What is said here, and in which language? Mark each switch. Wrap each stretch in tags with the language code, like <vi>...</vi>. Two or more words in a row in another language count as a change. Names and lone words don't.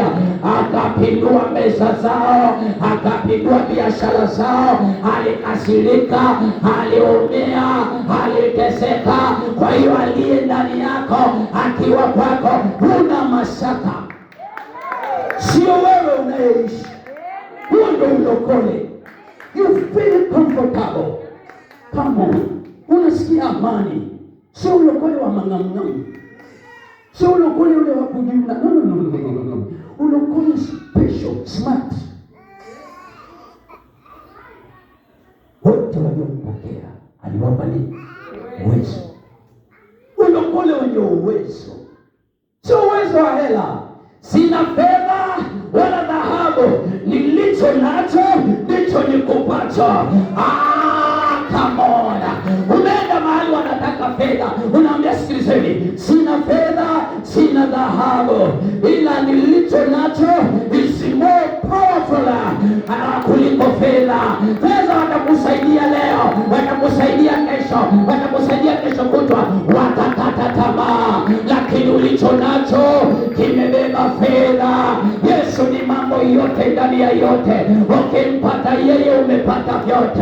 <sw>Akapindua meza zao, akapindua biashara zao, alikasirika, aliumia, aliteseka. Kwa hiyo aliye ndani yako akiwa kwako, huna mashaka. Sio wewe unayeishi. Huo ndio ulokole.</sw> <en>You feel comfortable. Come on.</en> <sw>Unasikia amani. Sio ulokole wa mangamngamu. Sio ulokole ule wa kujumla.</sw> <en>No. Ulokole special, smart.</en> <sw>Wote waliompokea aliwapa nini? Uwezo. Ulokole wenye uwezo, sio uwezo wa hela. Sina fedha wala dhahabu, nilicho nacho ndicho nikupacho.</sw> <en>Come on.</en> <sw>Umeenda mahali wanataka fedha, unaambia sikilizeni, sina fedha, sina dhahabu, ila nilicho nacho</sw> <en>is more powerful</en> <sw>kuliko fedha. Fedha watakusaidia leo, watakusaidia kesho, watakusaidia kesho kutwa, watakata tamaa, lakini ulicho nacho kimebeba fedha. Yesu ni mambo yote ndani ya yote. Ukimpata yeye umepata vyote.</sw>